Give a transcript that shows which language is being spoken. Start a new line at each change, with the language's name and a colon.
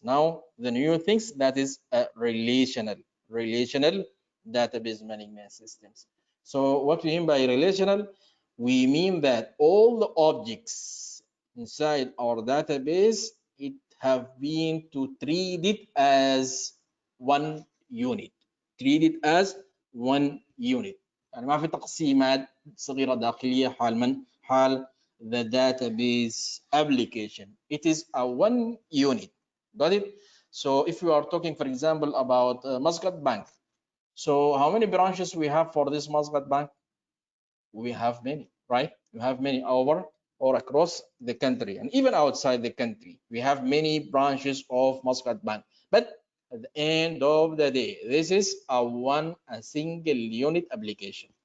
English: Now, the new things, that is a relational database management systems. So what we mean by relational, we mean that all the objects inside our database, it have been to treat it as one unit. Treat it as one unit.
Arabic: يعني ما في تقسيمات صغيرة داخلية حال من؟ حال
English: the database application. It is a one unit. Got it? So if we are talking, for example, about Muscat Bank. So how many branches we have for this Muscat Bank? We have many, right? We have many over or across the country and even outside the country. We have many branches of Muscat Bank. But at the end of the day, this is a single unit application.